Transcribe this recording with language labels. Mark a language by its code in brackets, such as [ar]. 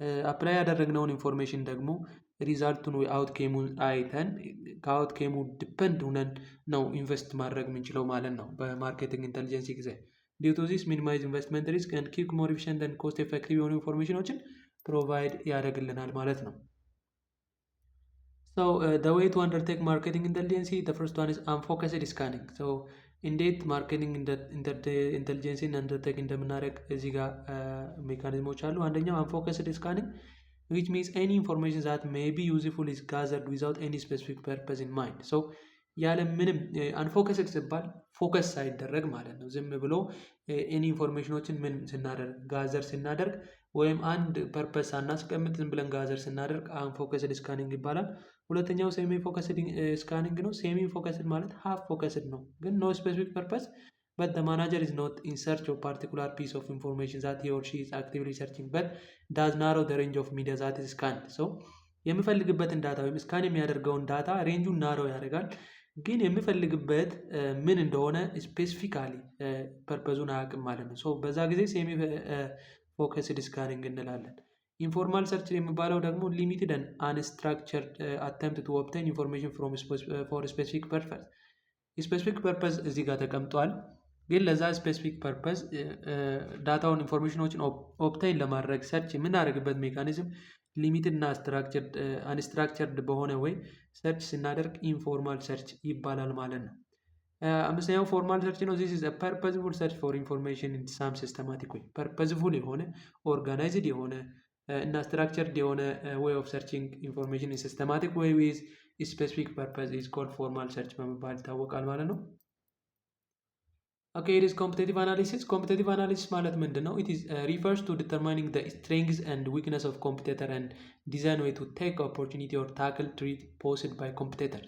[am] አፕላይ ያደረግነውን ኢንፎርሜሽን ደግሞ ሪዛልቱን አውትኬሙን አይተን ከአውትኬሙ ዲፐንድ ሁነን ነው ኢንቨስት ማድረግ የምንችለው ማለት ነው በማርኬቲንግ ኢንተሊጀንሲ ጊዜ። [en] ዲው ቱ ዚስ ሚኒማይዝ ኢንቨስትመንት ሪስክ ኤንድ ኪፕ ሞር ኤፊሽንት ኤንድ ኮስት ኤፌክቲቭ [am] የሆኑ ኢንፎርሜሽኖችን ፕሮቫይድ ያደርግልናል ማለት ነው። [en] So the way to undertake marketing intelligence, the first one is unfocused scanning. [am] So እንዴት ማርኬቲንግ ኢንተሊጀንሲን አንደርቴክ እንደምናደርግ እዚህ ጋር ሜካኒዝሞች አሉ። አንደኛው አንፎከስድ ስካኒንግ [en] which means any information that may be useful is gathered without any specific purpose in mind. [am] So ያለ ምንም አንፎከስድ ሲባል ፎከስ ሳይደረግ ማለት ነው። ዝም ብሎ ኤኒ ኢንፎርሜሽኖችን ምን ስናደርግ ጋዘር ስናደርግ ወይም አንድ ፐርፐስ ሳናስቀምጥ ዝም ብለን ጋዘር ስናደርግ አንፎከስድ ስካኒንግ ይባላል። ሁለተኛው ሴሚ ፎከስድ ስካኒንግ ነው። ሴሚ ፎከስድ ማለት ሃፍ ፎከስድ ነው፣ ግን ኖ ስፔሲፊክ ፐርፐስ [en] but the manager is not in search of particular piece of information that he or she is actively searching but does narrow the range of media that is scanned. [am] So የሚፈልግበትን ዳታ ወይም ስካን የሚያደርገውን ዳታ ሬንጁን ናሮ ያደርጋል። ግን የሚፈልግበት ምን እንደሆነ ስፔሲፊካሊ ፐርፐዙን አያውቅም ማለት ነው። ሶ በዛ ጊዜ ሴሚ ፎከስድ ስካኒንግ እንላለን። ኢንፎርማል ሰርች የሚባለው ደግሞ [en] ሊሚትድ ኤንድ አንስትራክቸርድ አተምፕት ቱ ኦብቴን ኢንፎርሜሽን ፍሮም ፎር ስፔሲፊክ ፐርፐዝ። [am] ስፔሲፊክ ፐርፐዝ እዚህ ጋር ተቀምጧል። ግን ለዛ ስፔሲፊክ ፐርፐዝ ዳታውን ኢንፎርሜሽኖችን ኦብቴን ለማድረግ ሰርች የምናደርግበት ሜካኒዝም ሊሚትድ እና አንስትራክቸርድ በሆነ ወይ ሰርች ስናደርግ ኢንፎርማል ሰርች ይባላል ማለት ነው። አምስተኛው ፎርማል ሰርች ነው። [en] ዚስ ኢዝ አ ፐርፐዝፉል ሰርች ፎር ኢንፎርሜሽን ኢን ሳም ሲስተማቲክ ወይ [am] ፐርፐዝፉል የሆነ ኦርጋናይዝድ የሆነ እና ስትራክቸርድ የሆነ ዌይ ኦፍ ሰርችንግ ኢንፎርሜሽን ኢን ሲስተማቲክ ወይ ዊዝ ስፔሲፊክ ፐርፐዝ ኢዝ ኮልድ ፎርማል ሰርች በመባል ይታወቃል ማለት ነው። [en] Okay, it is competitive analysis. Competitive analysis [am] ማለት ምንድን ነው? [en] It is refers to determining the strengths and weakness of competitor and design way to take opportunity or tackle threat posed by competitor.